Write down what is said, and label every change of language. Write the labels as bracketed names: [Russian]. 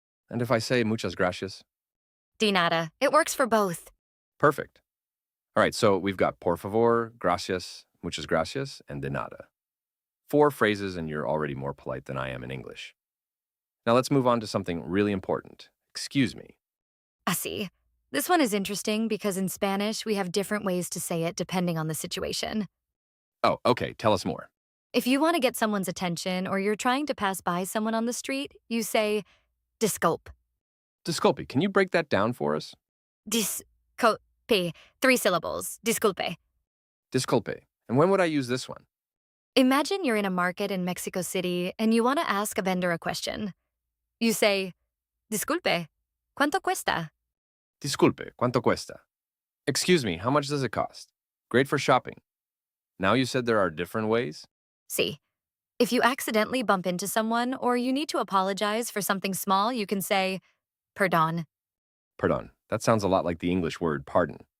[English] and if I say muchas gracias, [Spanish] De nada. [English] It works for both. perfect. All right, so we've got por favor, gracias, muchas gracias, and de nada. 4 phrases, and you're already more polite than I am in English. Now let's move on to something really important. Excuse me. [Spanish] Así. [English] This one is interesting because in Spanish, we have different ways to say it depending on the situation. Oh, okay, tell us more. If you want to get someone's attention or you're trying to pass by someone on the street, you say, disculpe. Disculpe, can you break that down for us? Disculpe. 3 syllables. Disculpe. [Spanish] Disculpe. [English] And when would I use this one? Imagine you're in a market in Mexico City and you want to ask a vendor a question. You say, [Spanish] disculpe, ¿cuánto cuesta? Disculpe, ¿cuánto cuesta? [English] Excuse me, how much does it cost? Great for shopping. Now you said there are different ways? See, if you accidentally bump into someone or you need to apologize for something small, you can say, perdón. Pardon. That sounds a lot like the English word pardon.